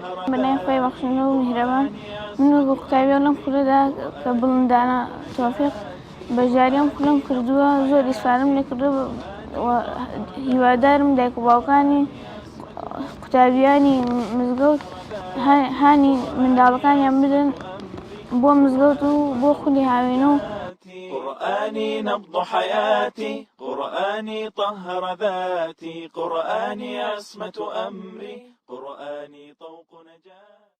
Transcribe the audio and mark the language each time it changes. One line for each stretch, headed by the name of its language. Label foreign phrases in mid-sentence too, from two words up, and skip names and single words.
Central Kurdish: بەنای خۆی بەخشندە و میهرەبان من بۆ قوتابیان لەم خولەدا کە بڵندانە تۆفیق بەژاریەم خولەم کردووە زۆر ئیسفادەم لێ کردووە هیوادارم دایک و باوکانی قوتابیانی مزگەوت هانی منداڵەکانیان بدەن بۆ مزگەوت و بۆ خولی هاوێنە و
Arabic: قرآني نبض حياتي قرآني طهر ذاتي قرآني عصمة أمري قرآني طوق نجاتي.